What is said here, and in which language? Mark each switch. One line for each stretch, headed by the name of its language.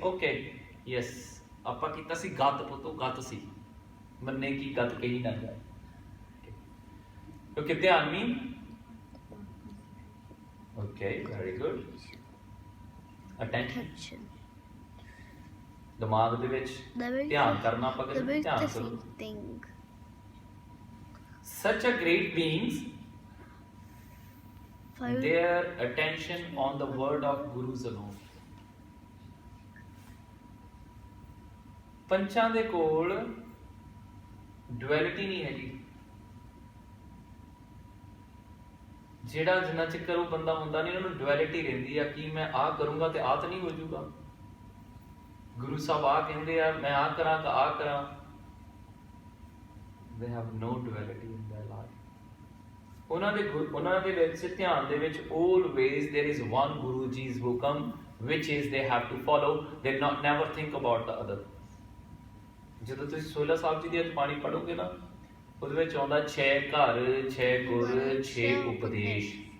English: okay yes,
Punjabi: ਆਪਾਂ ਕੀਤਾ ਸੀ ਗੱਤ, ਪੁੱਤੋ ਗੱਤ ਸੀ, ਮੰਨੇ ਕੀ ਗੱਤ ਕਹੀ ਨਾ ਜਾਏ। ਓਕੇ ਧਿਆਨ ਮੀਨ,
English: okay very good,
Punjabi: ਅਟੈਂਸ਼ਨ, ਦਿਮਾਗ ਦੇ ਵਿੱਚ ਧਿਆਨ ਕਰਨਾ, ਆਪਾਂ ਕਹਿੰਦੇ ਧਿਆਨ ਕਰੋ।
English: Such a great beings, their attention on the word of Gurus alone.
Punjabi: ਪੰਚਾਂ ਦੇ ਕੋਲ ਡੁਐਲਿਟੀ ਨਹੀਂ ਹੈਗੀ। ਜਿਹੜਾ ਜਿੰਨਾ ਚਿਰ ਉਹ ਬੰਦਾ ਹੁੰਦਾ ਨਹੀਂ, ਉਹਨਾਂ ਨੂੰ ਡੁਐਲਿਟੀ ਰਹਿੰਦੀ ਆ ਕਿ ਮੈਂ ਆਹ ਕਰੂੰਗਾ ਤੇ ਆਹ ਤਾਂ ਨਹੀਂ ਹੋ ਜਾਊਗਾ। ਗੁਰੂ ਸਾਹਿਬ ਆ ਕਹਿੰਦੇ ਆ ਮੈਂ ਆਹ ਕਰਾਂ ਤਾਂ ਆਹ ਕਰਾਂ।
English: They have no duality in their life.
Punjabi: ਉਹਨਾਂ ਦੇ ਵਿੱਚ ਧਿਆਨ ਦੇ ਵਿੱਚ
English: always there is one Guru Ji's hukum which is they have to follow. They never think about the other.
Punjabi: ਜਦੋਂ ਤੁਸੀਂ ਸੋਲਾ ਸਾਹਿਬ ਜੀ ਦੀ ਬਾਣੀ ਪੜ੍ਹੋਗੇ ਨਾ, ਉਹਦੇ ਵਿੱਚ ਆਉਂਦਾ 6 ਘਰ 6 ਗੁਰ 6 ਉਪਦੇਸ਼।